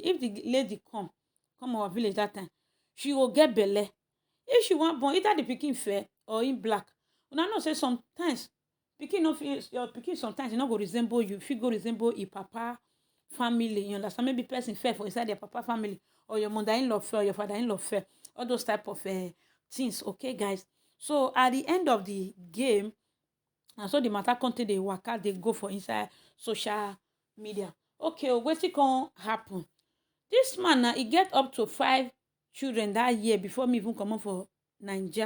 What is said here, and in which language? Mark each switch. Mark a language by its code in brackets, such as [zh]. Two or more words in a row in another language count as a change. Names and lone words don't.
[pcm] If the lady come our village that time, she will get belle. If she want born, either the pikin fair or in black. Una know say sometimes pikin no fit, your pikin sometimes e no go resemble you. If you go resemble a papa family, you understand? Maybe person fair for inside their papa family, or your mother-in-law fair, or your father-in-law fair. All those type of things. Okay, guys. So at the end of the game, and so the matter content they work out, they go for inside social media. Okay, what's it gonna happen? This man now he get up to 5 children that year before me even come up for Nigeria.